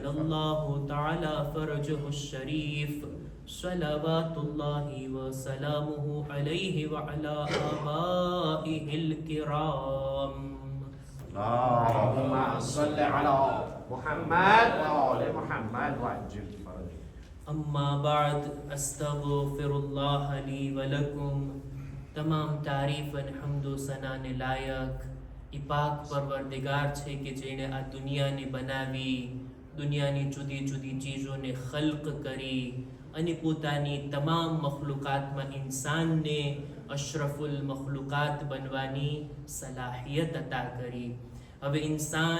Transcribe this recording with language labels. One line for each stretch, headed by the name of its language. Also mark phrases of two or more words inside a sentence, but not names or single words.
Arabic: جل الله تعالى فرجه الشريف صلوات الله وسلامه عليه وعلى آبائه الكرام اللهم صل على محمد وآل محمد وعجل فرجه أما بعد أستغفر الله لي ولكم
Gujarati: તમામ તારીફ અને હમદો સનાને લાયક એ પાક પરવરદિગાર છે કે જેણે આ દુનિયાને બનાવી દુનિયાની જુદી જુદી ચીજોને ખલ્ક કરી અને પોતાની તમામ મખલુકાતમાં ઇન્સાનને અશરફુલ મખલુકાત બનવાની સલાહિયત અતા કરી હવે ઇન્સાન